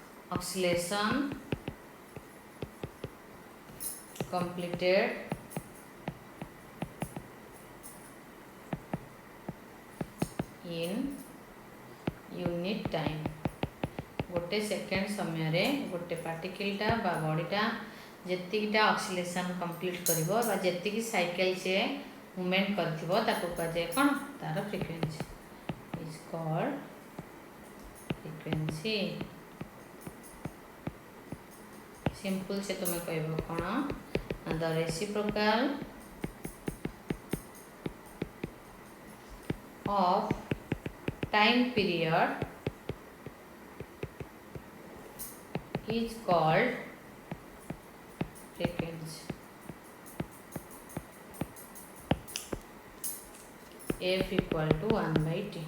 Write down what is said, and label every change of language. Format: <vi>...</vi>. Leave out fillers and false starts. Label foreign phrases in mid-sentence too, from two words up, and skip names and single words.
<en>oscillation completed in unit time.</en> <or>ଗୋଟେ ସେକେଣ୍ଡ ସମୟ ରେ ଗୋଟେ ପାର୍ଟିକଲଟା ବା ବଡିଟା ଯେତିକିଟା</or> <en>oscillation complete</en> <or>କରିବ ବା ଯେତିକି ସାଇକଲ ସେ ମୁଭମେଣ୍ଟ କରିଥିବ ତାକୁ କହେ କଣ ତାର ଫ୍ରିକ୍ୱେନ୍ସି</or> <en>is called frequency.</en> <or>ସିମ୍ପଲ ସେ ତୁମ କହିବ କଣ</or> <en>the reciprocal of time period is called frequency. F equal to 1 by T.</en>